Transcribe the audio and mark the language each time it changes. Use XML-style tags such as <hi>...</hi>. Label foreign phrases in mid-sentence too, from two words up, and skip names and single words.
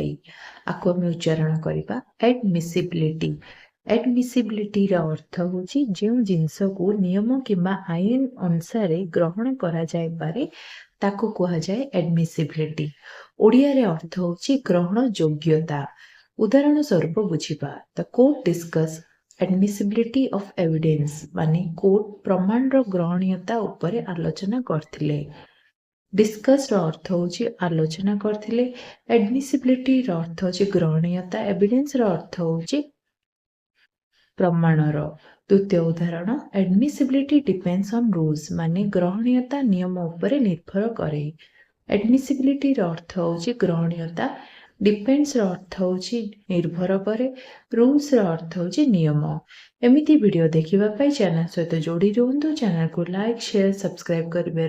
<or>ଆକୁ ଆମେ ଉଚ୍ଚାରଣ କରିବା admissibility। admissibilityର ଅର୍ଥ ହେଉଛି ଯେଉଁ ଜିନିଷକୁ ନିୟମ କିମ୍ବା ଆଇନ ଅନୁସାରେ ଗ୍ରହଣ କରାଯାଇପାରେ ତାକୁ କୁହାଯାଏ admissibility। ଓଡ଼ିଆରେ ଅର୍ଥ ହେଉଛି ଗ୍ରହଣ ଯୋଗ୍ୟତା। ଉଦାହରଣ ସ୍ୱରୂପ ବୁଝିବା,</or> <en>the court discuss admissibility of evidence</en> <or>ମାନେ କୋର୍ଟ ପ୍ରମାଣର ଗ୍ରହଣୀୟତା ଉପରେ ଆଲୋଚନା କରିଥିଲେ। ଡିସ୍କସ୍ର ଅର୍ଥ ହେଉଛି ଆଲୋଚନା କରିଥିଲେ। admissibilityର ଅର୍ଥ ହେଉଛି ଗ୍ରହଣୀୟତା। ଏଭିଡେନ୍ସର ଅର୍ଥ ହେଉଛି ପ୍ରମାଣର। ଦ୍ୱିତୀୟ ଉଦାହରଣ,</or> <en>admissibility depends on rules</en> <or>ମାନେ ଗ୍ରହଣୀୟତା ନିୟମ ଉପରେ ନିର୍ଭର କରେ। admissibilityର ଅର୍ଥ ହେଉଛି ଗ୍ରହଣୀୟତା। ଡିପେଣ୍ଡସର ଅର୍ଥ ହେଉଛି ନିର୍ଭର କରେ। ରୁଲ୍ସର ଅର୍ଥ ହେଉଛି ନିୟମ। ଏମିତି ଭିଡ଼ିଓ ଦେଖିବା ପାଇଁ ଚ୍ୟାନେଲ ସହିତ ଯୋଡ଼ି ରୁହନ୍ତୁ। ଚ୍ୟାନେଲକୁ</or> <en>like, share, subscribe</en> <or>କରିବେ।</or>